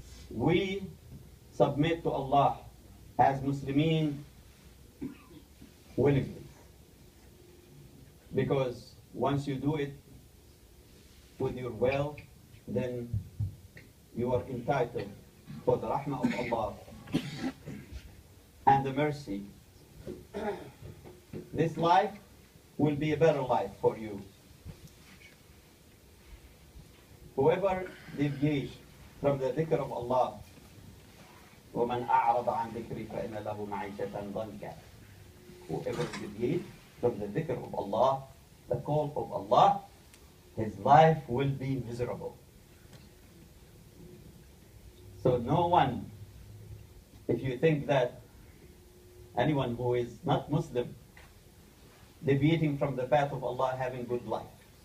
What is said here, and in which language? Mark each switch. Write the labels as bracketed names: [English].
[English] We submit to Allah as Muslimin willingly, because once you do it with your will, then you are entitled for the rahmah of Allah and the mercy. This life will be a better life for you. Whoever deviates from the dhikr of Allah, [Arabic] وَمَنْ أَعْرَضَ عَنْ ذِكْرِي فَإِنَّ لَهُ مَعِيشَةً ضَنْكًا. [English] Whoever deviates from the dhikr of Allah, the call of Allah, his life will be miserable. So no one, if you think that anyone who is not Muslim deviating from the path of Allah having good life.